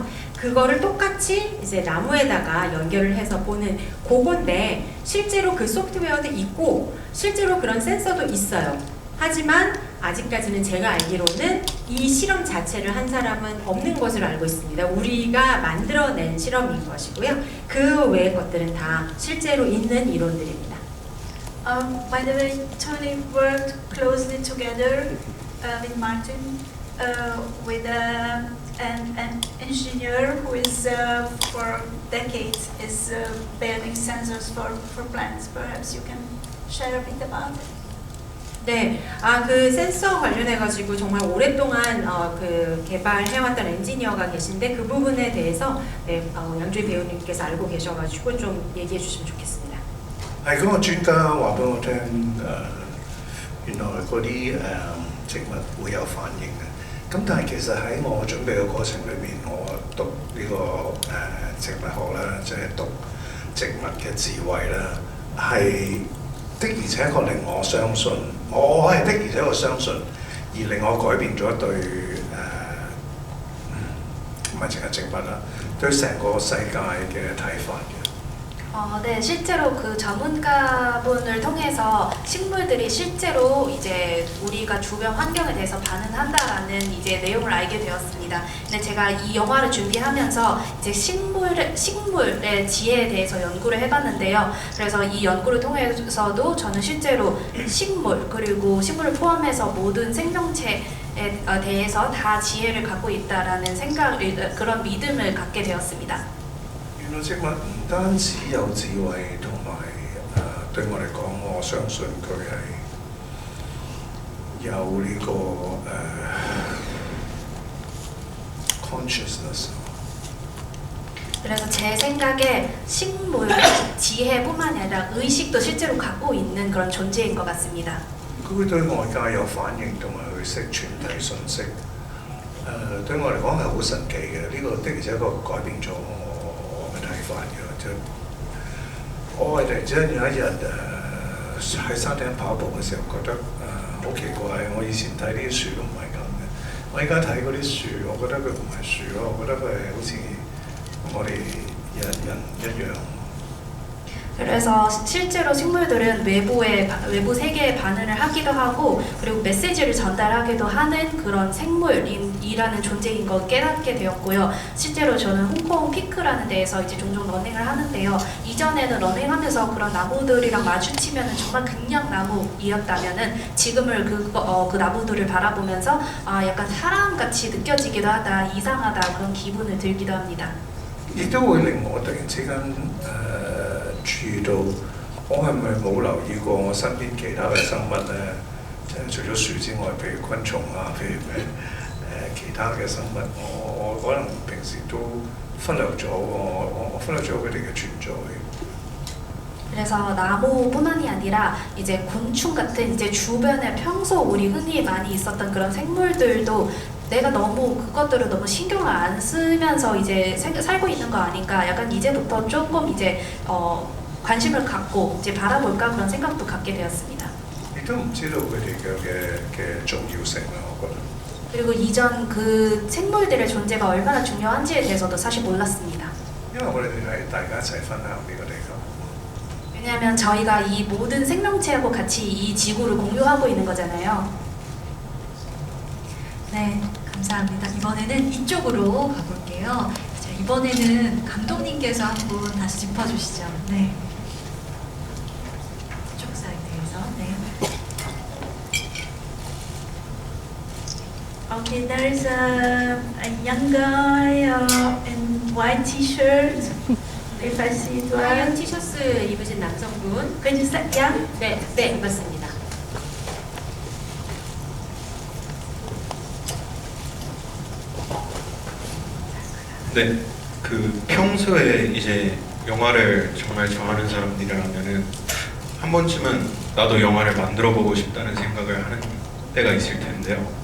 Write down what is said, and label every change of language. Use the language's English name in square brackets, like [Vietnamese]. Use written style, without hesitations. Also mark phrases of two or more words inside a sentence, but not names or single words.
[Korean] 그거를 똑같이 이제 나무에다가 연결을 해서 보는 그건데 실제로 그 소프트웨어도 있고 실제로 그런 센서도 있어요. 하지만 아직까지는 제가 알기로는 이 실험 자체를 한 사람은 없는 것으로 알고 있습니다. 우리가 만들어낸 실험인 것이고요. 그 외의 것들은 다 실제로 있는 이론들입니다. [English] By the way, Tony worked closely together with Martin, with an engineer who is for decades is building sensors for plants. Perhaps you can share a bit about it. [Korean] 네, 그 센서 관련해가지고 정말 오랫동안 그 개발해왔던 엔지니어가 계신데 그 부분에 대해서 네, 양주희 배우님께서 알고 계셔가지고 좀 얘기해 주시면 좋겠습니다. [Cantonese] 係嗰個專家話俾我聽，原來嗰啲植物會有反應嘅。咁但係其實喺我準備嘅過程裏面，我讀呢、個植物學啦，即係讀植物嘅智慧啦，係的而且確令我相信，我係的而且確相信，而令我改變咗對唔係淨係植物啦，對成個世界嘅睇法嘅。 [Korean] 네, 실제로 그 전문가분을 통해서 식물들이 실제로 이제 우리가 주변 환경에 대해서 반응한다라는 이제 내용을 알게 되었습니다. 근데 제가 이 영화를 준비하면서 이제 식물의 지혜에 대해서 연구를 해봤는데요. 그래서 이 연구를 통해서도 저는 실제로 식물 그리고 식물을 포함해서 모든 생명체에 대해서 다 지혜를 갖고 있다라는 그런 믿음을 갖게 되었습니다. [Cantonese] 原來植物唔單止有智慧，同埋對我嚟講，我相信佢係有呢、個 consciousness。 [Korean] 그래서 제 생각에 식물 지혜뿐만 아니라 의식도 실제로 갖고 있는 그런 존재인 것 같습니다. [Cantonese] 佢會對外界有反應，同埋佢識傳遞信息。對我嚟講係好神奇嘅，呢、個的而且確改變咗我嘅睇法嘅。就我係突然之間有一日喺沙灘跑步嘅時候，覺得好奇怪，我以前睇啲樹都唔係咁嘅，我而家睇嗰啲樹，我覺得佢唔係樹咯，我覺得佢係好似我哋人一樣。 [Korean] 그래서 실제로 식물들은 외부 세계에 반응을 하기도 하고 그리고 메시지를 전달하기도 하는 그런 생물이라는 존재인 걸 깨닫게 되었고요. 실제로 저는 홍콩 피크라는 데에서 이제 종종 러닝을 하는데요. 이전에는 러닝하면서 그런 나무들이랑 마주치면은 정말 그냥 나무이었다면은 지금을 그 나무들을 바라보면서 약간 사람같이 느껴지기도 하다, 이상하다 그런 기분을 들기도 합니다. 亦都會令我突然之間注意到，我係咪冇留意過我身邊其他嘅生物咧？即係除咗樹之外，譬如昆蟲啊，譬如其他嘅生物，我可能平時都忽略咗，我忽略咗佢哋嘅存在。 그래서 나무뿐만이 아니라 이제 곤충 같은 이제 주변에 평소 우리 흔히 많이 있었던 그런 생물들도 내가 너무 그것들을 너무 신경을 안 쓰면서 이제 살고 있는 거 아닌가 약간 이제부터 조금 이제 관심을 갖고 이제 바라볼까 그런 생각도 갖게 되었습니다. 亦都唔知道佢哋嘅重要性啊，我覺得。 그리고 이전 그 생물들의 존재가 얼마나 중요한지에 대해서도 사실 몰랐습니다. 因為我哋係大家一齊分享呢個地球。 왜냐하면 저희가 이 모든 생명체하고 같이 이 지구를 공유하고 있는 거잖아요. 네, 감사합니다. 이번에는 이쪽으로 가볼게요. 자, 이번에는 감독님께서 한 분 다시 짚어주시죠. 네. 이쪽 사이드에서. 네. [English] Okay, there is a young guy in white t-shirt. If I see it [Korean] 하얀 [English] well. [Korean] 티셔츠 입으신 남성분. [English] Can you say young? [Korean] 네, 맞습니다. 네, 그 평소에 이제 영화를 정말 좋아하는 사람들이라면은 한 번쯤은 나도 영화를 만들어 보고 싶다는 생각을 하는 때가 있을 텐데요.